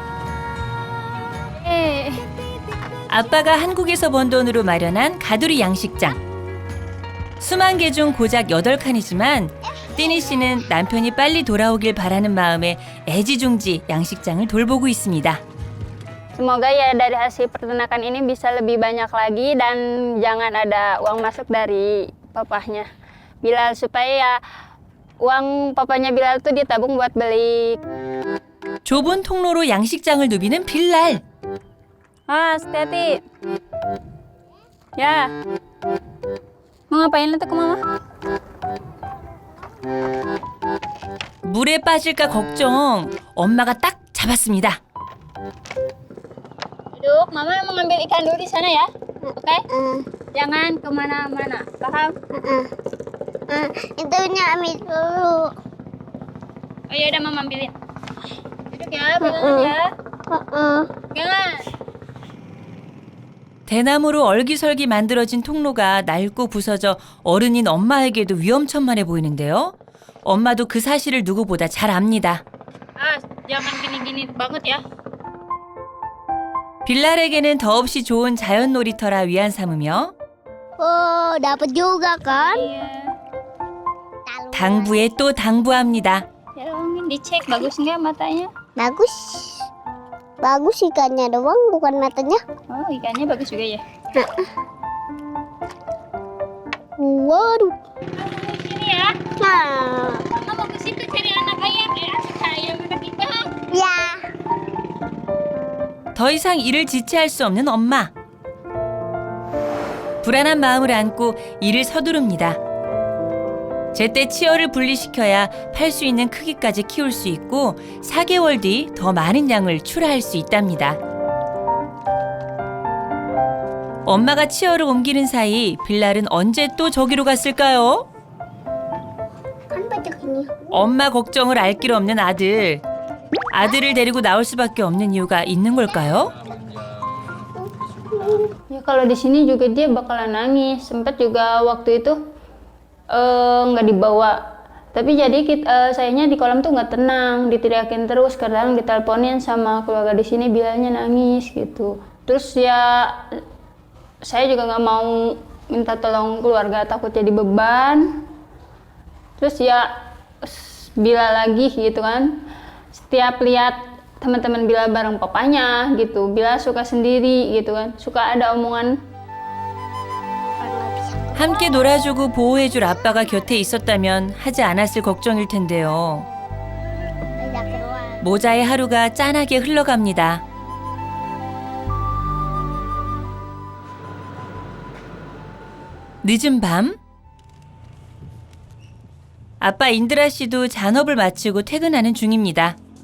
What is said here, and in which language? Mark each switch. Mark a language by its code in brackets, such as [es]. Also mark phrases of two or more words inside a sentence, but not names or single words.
[ko] 아빠가 한국에서 번 돈으로 마련한 가두리 양식장. 수만 개 중 고작 8칸이지만 띠니 씨는 남편이 빨리 돌아오길 바라는 마음에 애지중지 양식장을 돌보고 있습니다. [id] Semoga ya dari hasil peternakan ini bisa lebih banyak lagi dan jangan ada uang masuk dari papahnya Bilal, supaya ya uang papanya Bilal tuh ditabung buat beli. [ko] 좁은 통로로 양식장을 누비는 빌랄. [id] Hati-hati. Ya. Mau ngapain itu ke mama? [ko] 물에 빠질까 걱정. 엄마가 딱 잡았습니다. [id] Duduk, mama mau ngambil ikan dulu di sana ya. Oke? Jangan kemana-mana, paham? Itunya ambil dulu. Oh ya udah mama ambilin. Duduk ya, pegangan ya. Pegangan. [ko] 대나무로 얼기설기 만들어진 통로가 낡고 부서져 어른인 엄마에게도 위험천만해 보이는데요. 엄마도 그 사실을 누구보다 잘 압니다. [id] Jangan gini-gini banget ya. [ko] 빌랄에게는 더없이 좋은 자연 놀이터라 위안 삼으며 [id] Oh, dapat juga kan? Iya. [ko] 당부에 또 당부합니다. [id] Ya dong, dicek bagus nggak matanya? Bagus. Bagus ikannya doang, bukan matanya. Oh, ikannya bagus juga ya. Waduh. Sini ya. Nah, Mama mau ke situ cari anak ayam. Ayam anak ikan. ya. [ko] 더 이상 일을 지체할 수 없는 엄마. 불안한 마음을 안고 일을 서두릅니다. 제때 치어를 분리시켜야 팔 수 있는 크기까지 키울 수 있고 4개월 뒤 더 많은 양을 출하할 수 있답니다. 엄마가 치어를 옮기는 사이 빌랄은 언제 또 저기로 갔을까요? [id] Kan banyak ini. [ko] 엄마 걱정을 알 길 없는 아들. 아들을 데리고 나올 수밖에 없는 이유가 있는 걸까요? [id] Ya kalau di sini juga dia bakalan nangis. Sempat juga waktu itu nggak dibawa. Tapi jadi sayanya di kolam tuh nggak tenang, diteriakin terus, kadang diteleponin sama keluarga di sini bilangnya nangis gitu. Terus ya saya juga nggak mau minta tolong keluarga, takut jadi beban. Terus ya Bila lagi gitu kan. Setiap lihat teman-teman Bila bareng papanya gitu, Bila suka sendiri gitu kan. Suka ada omongan [ko] 함께 놀아주고 보호해줄 아빠가 곁에 있었다면 하지 않았을 걱정일 텐데요. [id] Tidak keluar. [ko] 모자의 하루가 짠하게 흘러갑니다. 늦은 밤, 아빠 인드라 씨도 잔업을 마치고 퇴근하는 중입니다.